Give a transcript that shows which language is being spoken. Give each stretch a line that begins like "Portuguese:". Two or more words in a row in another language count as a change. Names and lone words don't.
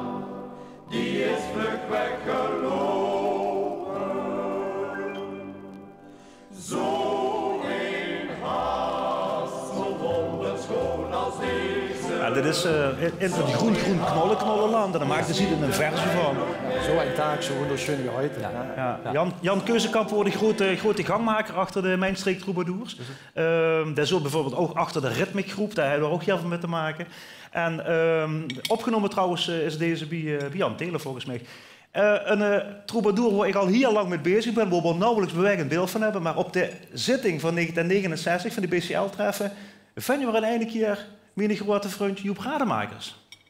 Dutch: Die is vlug weggelopen. Zo een haast, zo wonderschoon als deze. Ja, dit is in het groen knollenland. En daar maakten ze er een versie van. Zo een taak,
German: zo wunderschön wie heute.
Dutch: Ja. Jan Keuzenkamp wordt de grote gangmaker achter de Mijnstreek Troubadours. Dat is ook bijvoorbeeld ook achter de ritmicgroep, daar hebben we ook heel veel mee te maken. En opgenomen trouwens is deze bij Jan Taylor volgens mij. Een troubadour waar ik al heel lang mee bezig ben, waar we nauwelijks bewegend beeld van hebben, maar op de zitting van 1969 van de BCL-treffen vinden we een ene keer mijn grote vriend Joep Rademakers.